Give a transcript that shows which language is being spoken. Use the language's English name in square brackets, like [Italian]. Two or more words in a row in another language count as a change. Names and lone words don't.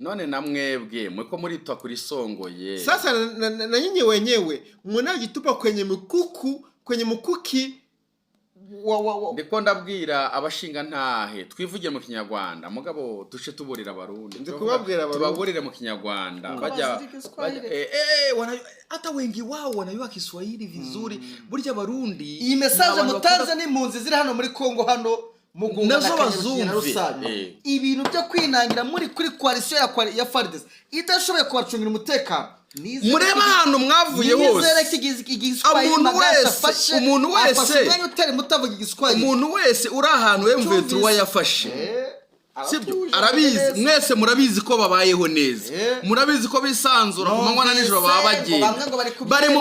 [Rundi] none namwebwe mweko muritwa kuri songoye [Swahili] sasa na nyinyi wenyewe mnajitupa kwenye mkuki [Rundi] ndiko ndabwira abashinga ntahe twivugiye mu kinyarwanda mugabo duce tuburira abarundi tubaburire mu kinyarwanda bajya [Swahili] hata wengi wao wanajua Kiswahili vizuri [Rundi] burya abarundi iyi message mutanze n'impunzi ziri hano muri Kongo hano nazo bazumve ibintu byo kwinangira muri kuri coalition ya FARDC idashoboye kubacungira umutekano mureba hano mwavuye hose umuntu wese uri ahantu M23 yafashe sibyo arabizi mwese murabizi ko babayeho neza murabizi ko bisanzura ku manywa na nijoro babagiye bari mu